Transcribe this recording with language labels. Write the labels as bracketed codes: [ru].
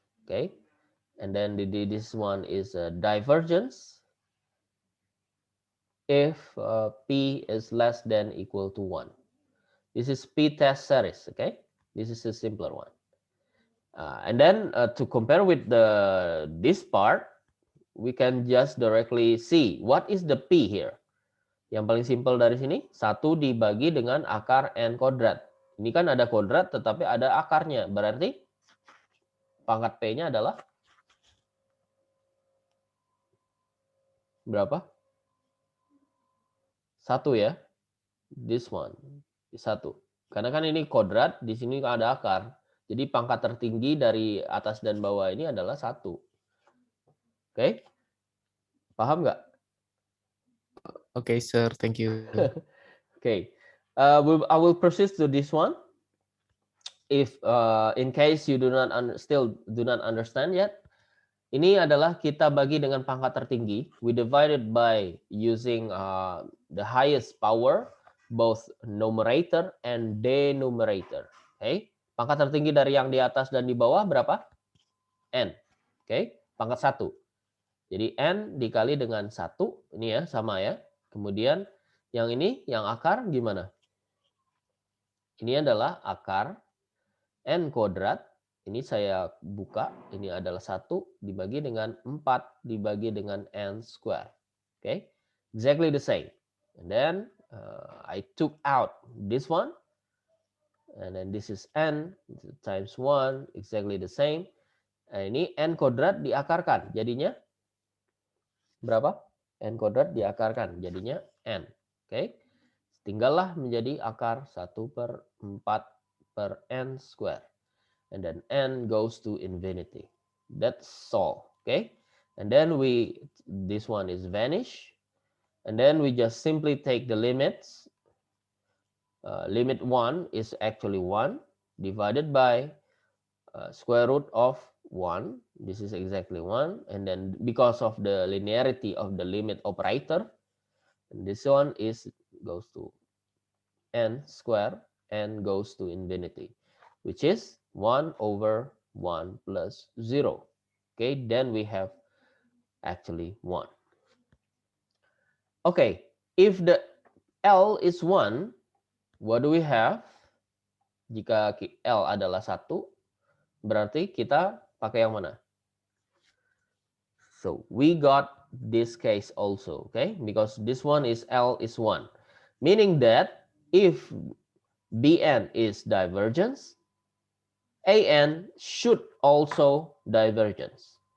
[en] Okay, and then this one is divergence if P is less than equal to 1. This is P-test series. Okay, this is a simpler one. And then to compare with this part, we can just directly see what is the P here. [id] Yang paling simpel dari sini, 1 dibagi dengan akar n kodrat. Ini kan ada kodrat tetapi ada akarnya. Berarti pangkat P-nya adalah berapa? 1 ya. [en] This one. [id] 1. Karena kan ini kodrat, di sini ada akar. Jadi pangkat tertinggi dari atas dan bawah ini adalah 1. Oke? Paham nggak? [en] Okay, sir. Thank you. Okay. I will proceed to this one. If in case you still do not understand yet, [id] ini adalah kita bagi dengan pangkat tertinggi. [en] We divided by using the highest power, both numerator and denominator. Okay. [id] Pangkat tertinggi dari yang di atas dan di bawah berapa? N. Okay. Pangkat 1. Jadi N dikali dengan 1. Ini ya, sama ya. Kemudian yang ini, yang akar gimana? Ini adalah akar n kuadrat. Ini saya buka. Ini adalah 1 dibagi dengan 4 dibagi dengan n square. [en] Okay? Exactly the same. And then I took out this one. And then this is n times 1. Exactly the same. [id] Nah, ini n kuadrat diakarkan. Jadinya berapa? N kuadrat diakarkan. Jadinya n. Oke. Tinggallah menjadi akar 1/4 per n square. [en] And then n goes to infinity. That's all. Okay. And then this one is vanish. And then we just simply take the limits. Limit 1 is actually 1 divided by square root of 1. This is exactly 1. And then because of the linearity of the limit operator, this one goes to n square and goes to infinity, which is 1 over 1 plus 0. Okay, then we have actually 1. Okay, if the L is 1, what do we have? [id] Jika L adalah 1, berarti kita pakai yang mana? [en] So we got this case also, okay? Because this one is L is 1. Meaning that if Bn is divergence, An should also divergence.